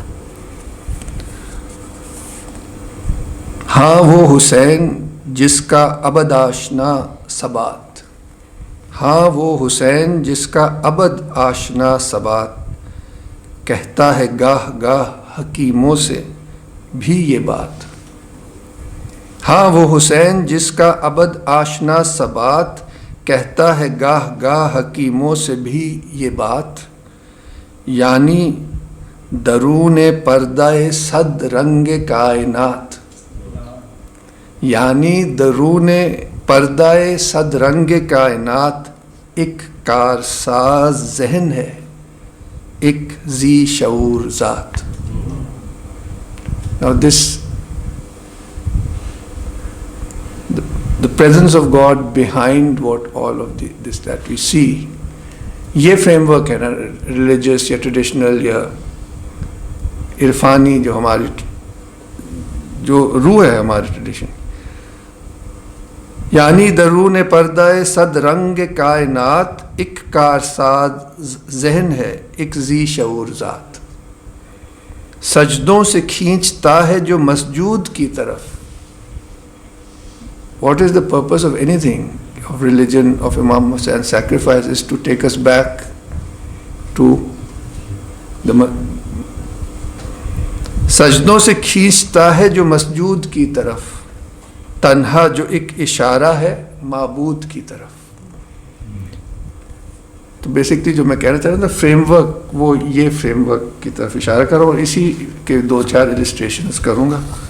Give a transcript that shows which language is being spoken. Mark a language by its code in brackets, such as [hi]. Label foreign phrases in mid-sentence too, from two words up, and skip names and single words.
[ur] ہاں وہ حسین جس کا ابد آشنا ثبات, ہاں وہ حسین جس کا ابد آشنا ثبات, کہتا ہے گاہ گاہ حکیموں سے بھی یہ بات. ہاں وہ حسین جس کا ابد آشنا ثبات, کہتا ہے گاہ گاہ حکیموں سے بھی یہ بات. یعنی درون پردہ صد رنگ کائنات, یعنی درون پردہ صد رنگ کائنات, ایک کارساز ذہن ہے ایک ذی شعور ذات. [en] Now the presence of God behind what all of this that we see, [ur] یہ فریم ورک ہے نا ریلیجس یا ٹریڈیشنل یا عرفانی جو ہماری جو روح ہے ہماری ٹریڈیشن. یعنی درون پردہ صد رنگ کائنات, ایک کارساز ذہن ہے ایک ذی شعور ذات. سجدوں سے کھینچتا ہے جو مسجود کی طرف. [en] What is the purpose of anything, of religion, of Imam Hussain's sacrifice, is to take us back to the [ur] سجدوں سے کھینچتا ہے جو مسجود کی طرف, تنہا جو ایک اشارہ ہے معبود کی طرف. تو بیسکلی جو میں کہنا چاہ رہا تھا فریم ورک, وہ یہ فریم ورک کی طرف اشارہ کروں اور اسی کے 2-4 السٹریشنز کروں گا.